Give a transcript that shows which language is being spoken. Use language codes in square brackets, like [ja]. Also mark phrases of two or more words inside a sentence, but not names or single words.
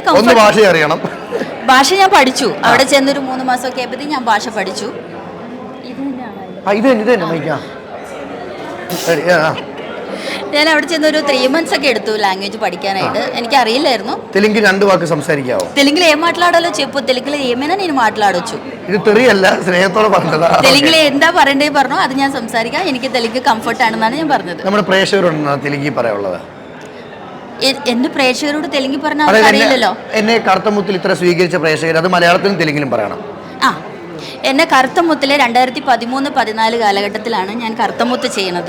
[ml] ഭാഷ അറിയണം. ഭാഷ ഞാൻ പഠിച്ചു. അവിടെ ചെന്നൊരു 3 മാസമൊക്കെ ആയപ്പോഴത്തേക്കും ഞാൻ ഭാഷ പഠിച്ചു. ഇത് തന്നെ ഞാൻ അവിടെ ചെന്നൊരു 3 months ഒക്കെ എടുത്തു ലാംഗ്വേജ് പഠിക്കാനായിട്ട്. എനിക്ക് അറിയില്ലായിരുന്നു. തെലുങ്കിൽ 2 വാക്ക് സംസാരിക്കാവോ? [te] తెలుగులో ఏం మాట్లాడాలో చెప్పు. తెలుగులో ఏమైనా నేను మాట్లాడొచ్చు. [ml] ഇത് തെറിയല്ല, സ്നേഹത്തോടെ പറഞ്ഞതാ. తెలుగులో എന്താ പറയണ്ടേ പറഞ്ഞോ അത് ഞാൻ സംസാരിക്കാം. എനിക്ക് തെലുങ്ക് കംഫർട്ട് ആണെന്നാണ് ഞാൻ പറഞ്ഞത്. നമ്മുടെ പ്രേക്ഷകരോട് തെലുങ്കിൽ പറയാനുള്ളത്? എന്റെ പ്രേക്ഷകരോട് തെലുങ്ക് പറഞ്ഞാൽ അറിയില്ലല്ലോ. എന്നെ കറുത്തമുത്തിൽ ഇത്ര സ്വീകരിച്ച പ്രേക്ഷകർ അത് മലയാളത്തിലും തെലുങ്കിലും പറയണം. എന്നെ കറുത്തമുത്തിലെ 2013-14 കാലഘട്ടത്തിലാണ് ഞാൻ കറുത്തമുത്ത് ചെയ്യുന്നത്.